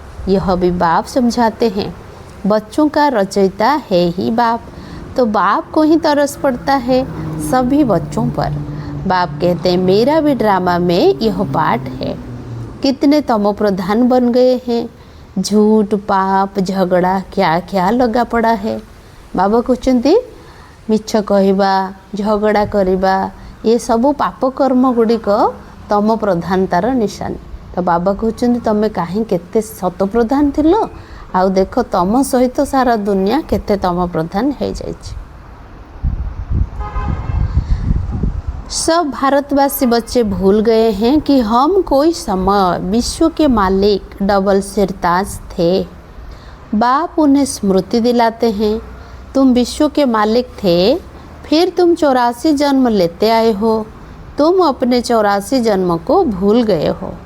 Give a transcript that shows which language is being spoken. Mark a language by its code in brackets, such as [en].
[hi] यह भी बाप समझाते हैं। बच्चों का रचयिता है ही बाप, तो बाप को ही तरस पड़ता है सभी बच्चों पर। बाप कहते हैं मेरा भी ड्रामा में यह पार्ट है। कितने तमो प्रधान बन गए हैं, झूठ पाप झगड़ा क्या क्या लगा पड़ा है। बाबा कहते [or] ମିଛ କହିବା, ଝଗଡ଼ା କରିବା, ଏ ସବୁ ପାପ କର୍ମ ଗୁଡ଼ିକ ତମ ପ୍ରଧାନତାର ନିଶାନୀ। ତ ବାବା କହୁଛନ୍ତି ତମେ କାହିଁ କେତେ ସତ ପ୍ରଧାନ ଥିଲ, ଆଉ ଦେଖ ତମ ସହିତ ସାରା ଦୁନିଆ କେତେ ତମ ପ୍ରଧାନ ହେଇଯାଇଛି। [hi] सब भारतवासी बच्चे भूल गए हैं कि हम कोई समय विश्व के मालिक डबल सिरताज थे। बाप उन्हें स्मृति दिलाते हैं, तुम विश्व के मालिक थे, फिर तुम 84 जन्म लेते आए हो, तुम अपने 84 जन्म को भूल गए हो।